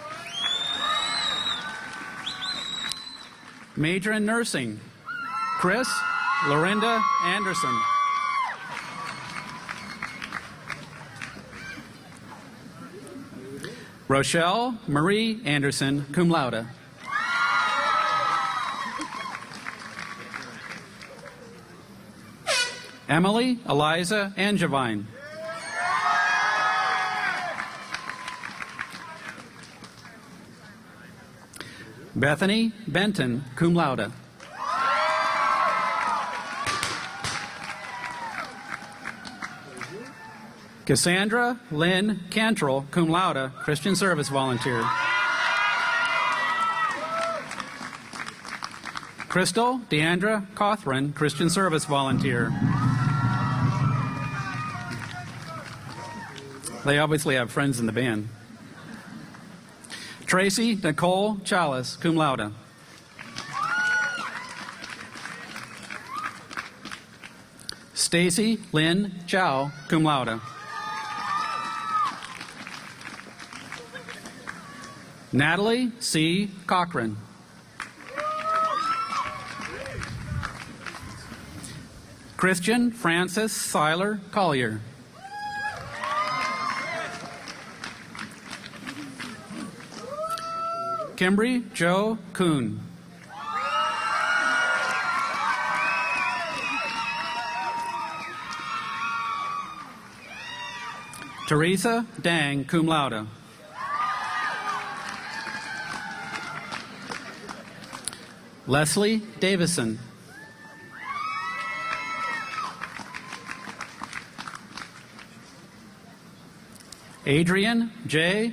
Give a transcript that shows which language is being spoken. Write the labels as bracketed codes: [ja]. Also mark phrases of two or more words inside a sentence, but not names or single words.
[en] Major in nursing, Chris Lorinda Anderson. Rochelle Marie Anderson, [la] cum laude. [en] Emily Eliza Angevine. Bethany Benton, [la] cum laude. [en] Cassandra Lynn Cantrell, [la] cum laude, [en] Christian Service Volunteer. Crystal Deandra Cothran, Christian Service Volunteer. They obviously have friends in the band. Tracy Nicole Chalice, [la] cum laude. [en] Stacy Lynn Chow, [la] cum laude. [en] Natalie C. Cochran. Christian Francis Seiler Collier. Kimbry Joe Kuhn. Teresa Dang, [la] cum laude. [en] Leslie Davison. Adrian J.